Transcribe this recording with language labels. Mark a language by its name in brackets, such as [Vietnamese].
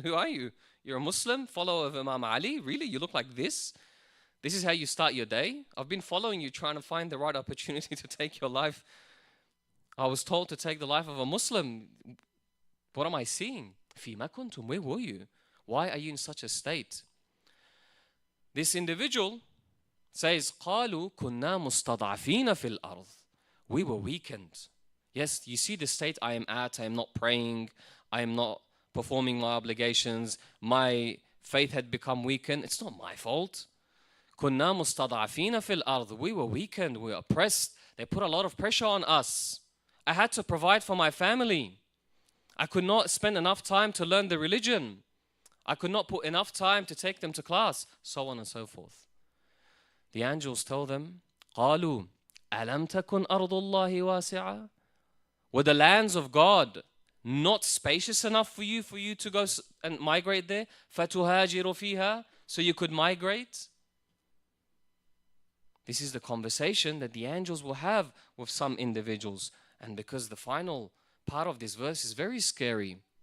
[English] Who are you? You're a Muslim, follower of Imam Ali? Really? You look like this? This is how you start your day? I've been following you, trying to find the right opportunity to take your life. I was told to take the life of a Muslim. What am I seeing? [Arabic] فِيمَ كُنْتُمْ. [English] Where were you? Why are you in such a state? This individual says, [Arabic] قَالُوا كُنَّا مُسْتَضْعَفِينَ فِي الْأَرْضِ. [English] We were weakened. Yes, you see the state I am at. I am not praying. I am not performing my obligations. My faith had become weakened. It's not my fault. [Arabic] كُنَّا مُسْتَضْعَفِينَ فِي الْأَرْضِ. [English] We were weakened. We were oppressed. They put a lot of pressure on us. I had to provide for my family. I could not spend enough time to learn the religion. I could not put enough time to take them to class. So on and so forth. The angels tell them, [Arabic] قَالُوا أَلَمْ تَكُنْ أَرْضُ اللَّهِ وَاسِعًا. [English] Were the lands of God not spacious enough for you to go and migrate there? [Arabic] فَتُهَاجِرُ فِيهَا. [English] So you could migrate? This is the conversation that the angels will have with some individuals. And because the final part of this verse is very scary.